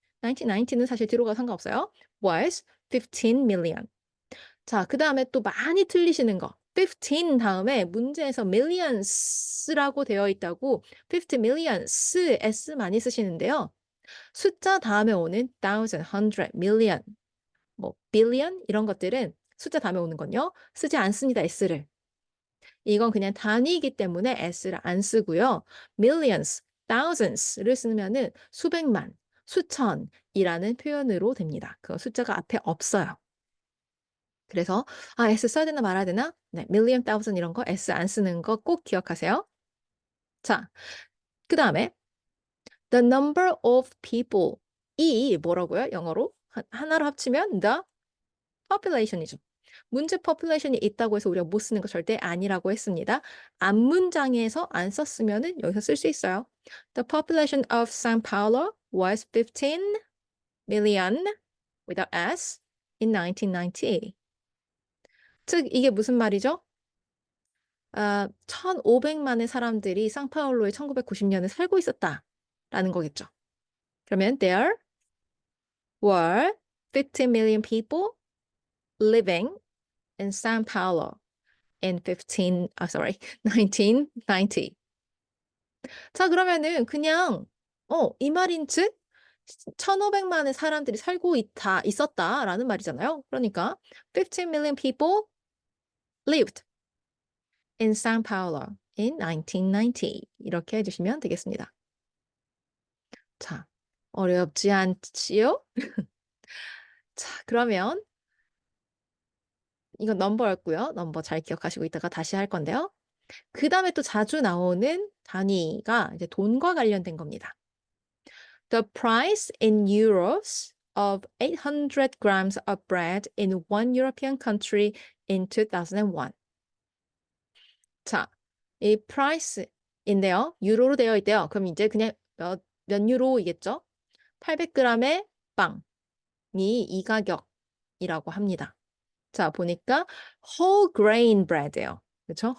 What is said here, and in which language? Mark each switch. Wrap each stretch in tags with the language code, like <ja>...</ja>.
<ko>1990는 사실 뒤로가 상관없어요.</ko> <en>was 15 million.</en> <ko>자, 그 다음에 또 많이 틀리시는 거. 15 다음에 문제에서 millions라고 되어 있다고 50 millions, s 많이 쓰시는데요. 숫자 다음에 오는 thousand, hundred, million, 뭐 billion 이런 것들은 숫자 다음에 오는 건요. 쓰지 않습니다, s를. 이건 그냥 단위이기 때문에 s를 안 쓰고요. millions, thousands를 쓰면은 수백만, 수천이라는 표현으로 됩니다. 그 숫자가 앞에 없어요. 그래서 S 써야 되나 말아야 되나? 네, million, thousand 이런 거 S 안 쓰는 거 꼭 기억하세요. 자, 그 다음에</ko> <en>the number of people</en> <ko>이 뭐라고요? 영어로? 하나로 합치면 the population이죠. 문제 population이 있다고 해서 우리가 못 쓰는 거 절대 아니라고 했습니다. 앞문장에서 안 썼으면은 여기서 쓸 수 있어요.</ko> <en>The population of São Paulo was 15 million without S in 1990.</en> <ko>즉 이게 무슨 말이죠? 1,500만의 사람들이 상파울로에 1990년에 살고 있었다라는 거겠죠. 그러면</ko> <en>there were 50 million people living in São Paulo in 1990.</en> <ko>자, 그러면은 그냥 이 말인 즉 1,500만의 사람들이 살고 있었다라는 말이잖아요. 그러니까</ko> <en>15 million people lived in São Paulo in 1990</en> <ko>이렇게 해주시면 되겠습니다. 자, 어렵지 않지요? 자, 그러면 이건 넘버였고요. 넘버 잘 기억하시고 있다가 다시 할 건데요. 그 다음에 또 자주 나오는 단위가 이제 돈과 관련된 겁니다.</ko> <en>The price in euros of 800 grams of bread in one European country in 2001.</en> <ko>자, 이 price인데요. 유로로 되어 있대요. 그럼 이제 그냥 몇 유로이겠죠? 800g의 빵이 이 가격이라고 합니다. 자, 보니까 whole grain bread예요. 그렇죠?</ko>